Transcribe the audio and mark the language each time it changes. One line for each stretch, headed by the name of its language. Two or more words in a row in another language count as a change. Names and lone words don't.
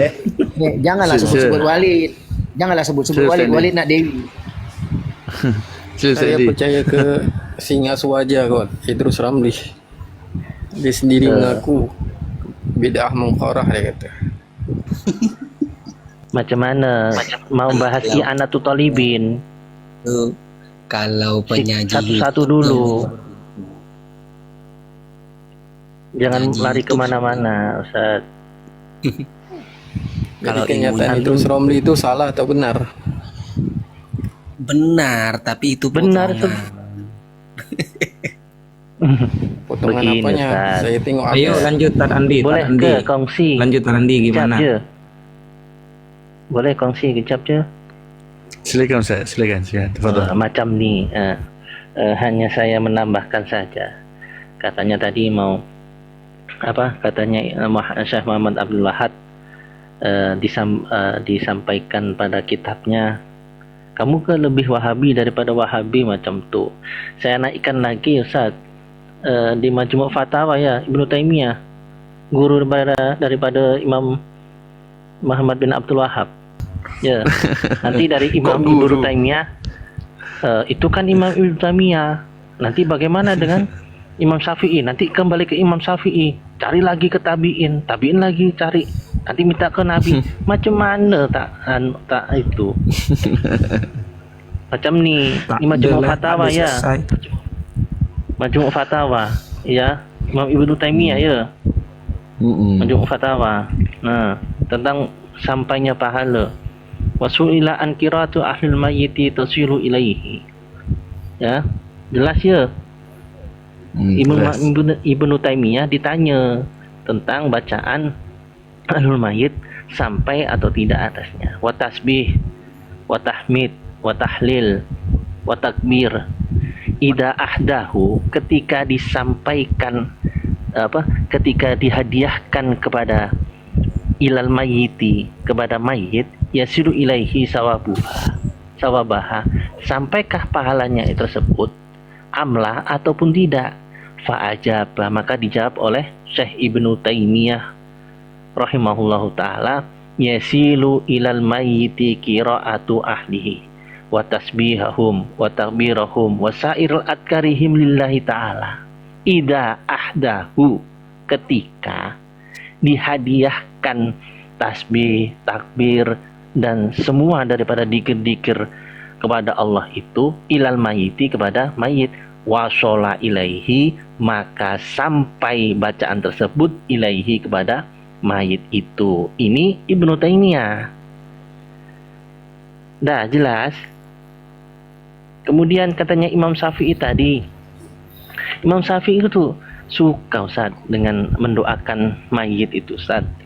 Malay: Janganlah sebut-sebut Walid. Janganlah sebut-sebut Sure, Walid. Sandy. Walid nak Dewi. Sila Saya Sandy. percaya ke Singa Suwaja kot, Idrus Ramli. Dia sendiri mengaku bid'ah mungkarah, dia kata. Macam mana mau bahas si Anatul Talibin?
Indonesian: Kalau penyaji Satu-satu dulu. Jangan Penyaji lari YouTube. kemana-mana, Ustaz. Jadi Kalau kenyataan ilmu- Idrus Ramli itu salah atau benar? benar, tapi itu Benar, potongan. Potongan Begini, apanya? Ustaz.
Malay: Saya tengok
Indonesian: Ayo habis. lanjut Tan Andi.
Malay: Boleh
Indonesian: Tan Andi.
Malay: ke kongsi?
Indonesian: Lanjut Tan Andi
Malay: Kejap
Indonesian: gimana?
Malay: je. Boleh kongsi kejap je?
Indonesian: Silakan Ustaz, silakan. Tafadhal.
Malay: Macam ni, hanya saya menambahkan saja.
Indonesian: Katanya tadi mau apa?
Malay: Katanya Syekh Muhammad Abdul Wahab disampaikan pada kitabnya, kamu ke lebih Wahabi daripada Wahabi macam tu. Saya naikkan lagi Ustaz, di Majmu' Fatawa ya Ibnu Taimiyah, guru daripada Imam Muhammad bin Abdul Wahab.
Indonesian: Ya, nanti dari Imam Ibnu Taimiyah, itu kan Imam Ibnu Taimiyah. Nanti bagaimana dengan Imam Syafi'i? Nanti kembali ke Imam Syafi'i, cari lagi ke tabi'in lagi cari, nanti minta ke Nabi.
Malay: Macam mana tak itu? Macam ni, Tak
Indonesian: ini Majmu' adalah, Fatawa ada ya. selesai. Majmu' Fatawa ya, Imam Ibnu Taimiyah ya. Majmu' Fatawa. Nah, tentang sampainya pahala.
Arabic: وسئل عن قراءة أهل الميت تصل إليه.
Indonesian: Ya, jelas ya. Ibnu Taimiyah ditanya tentang bacaan
Arabic: أهل الميت
Indonesian: sampai atau tidak atasnya.
Arabic: وتسبيح وتحميد وتهليل وتكبير. إذا أهداه,
Indonesian: ketika disampaikan ketika dihadiahkan kepada
Arabic: إلى الميت,
Indonesian: kepada mayit,
Arabic: يصير إليه ثوابها,
Indonesian: sampaikah pahalanya itu tersebut, amlah ataupun tidak.
Arabic: فأجاب,
Indonesian: maka dijawab oleh Syekh Ibnu Taimiyah
Arabic: رحمه الله تعالى يصل إلى الميت قراءة أهله وتسبيحهم وتكبيرهم وسائر أذكارهم لله تعالى. إذا أهداه,
Indonesian: ketika dihadiahkan tasbih, takbir dan semua daripada dikir-dikir kepada Allah itu,
Arabic: إلى الميت,
Indonesian: kepada mayit,
Arabic: وصل إليه,
Indonesian: maka sampai bacaan tersebut ilaihi, kepada mayit itu. Ini Ibnu Taimiyah. Dah jelas. Kemudian katanya Imam Syafi'i tadi, Imam Syafi'i itu suka Ustaz dengan mendoakan mayit itu Ustaz.